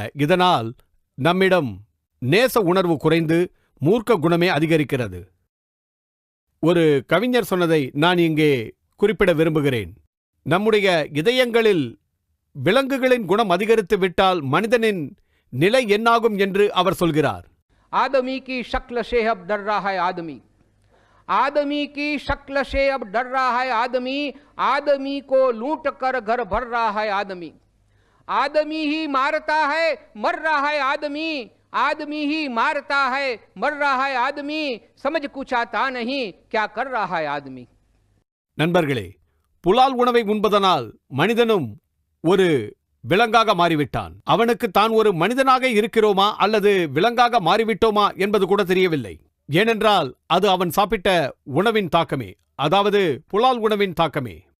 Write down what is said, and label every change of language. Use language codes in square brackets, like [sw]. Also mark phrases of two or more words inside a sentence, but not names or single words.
[ta] இதனால் நம்மிடம் நேச உணர்வு குறைந்து மூர்க்க குணமே அதிகரிக்கிறது. ஒரு கவிஞர் சொன்னதை நான் இங்கே குறிப்பிட விரும்புகிறேன். நம்முடைய இதயங்களில் விலங்குகளின் குணம் அதிகரித்து விட்டால் மனிதனின் நிலை என்னாகும் என்று அவர் சொல்கிறார். [hi] आदमी की शक्ल से अब डर रहा है आदमी, आदमी की शक्ल से अब डर रहा है आदमी, आदमी को लूट कर घर भर रहा है आदमी, आदमी ही मारता है मर रहा है आदमी, आदमी ही मारता है मर रहा है आदमी, समझ कुछ आता नहीं क्या कर रहा है आदमी. [ta] நண்பர்களே, புலால் உணவை உண்பதனால் மனிதனும் ஒரு விலங்காக மாறிவிட்டான். அவனுக்கு தான் ஒரு மனிதனாக இருக்கிறோமா அல்லது விலங்காக மாறிவிட்டோமா என்பது கூட தெரியவில்லை. ஏனென்றால் அது அவன் சாப்பிட்ட உணவின் தாக்கமே, அதாவது புலால் உணவின் தாக்கமே.